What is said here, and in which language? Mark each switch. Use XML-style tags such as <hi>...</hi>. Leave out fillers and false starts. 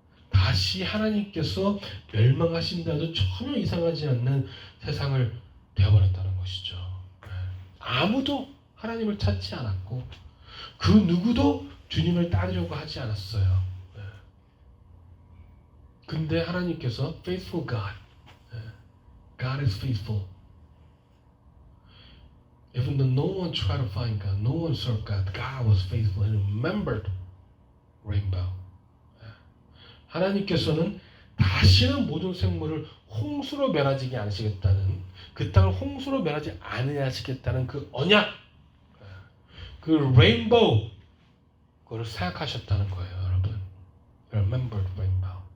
<ko>다시 하나님께서 멸망하신다도 전혀 이상하지 않는 세상을 되어버렸다는 것이죠. 아무도 하나님을 찾지 않았고 그 누구도 주님을 따르려고 하지 않았어요. 근데 하나님께서</ko> <en>faithful God, God is faithful. Even though no one tried to find God, no one served God, God was faithful and remembered rainbow.</en> <ko>하나님께서는 다시는 모든 생물을 홍수로 멸하지 않으시겠다는 그 땅을 홍수로 멸하지 않으시겠다는 그 언약, 그 레인보우 그걸 생각하셨다는 거예요, 여러분.</ko> <en>Remembered rainbow.</en>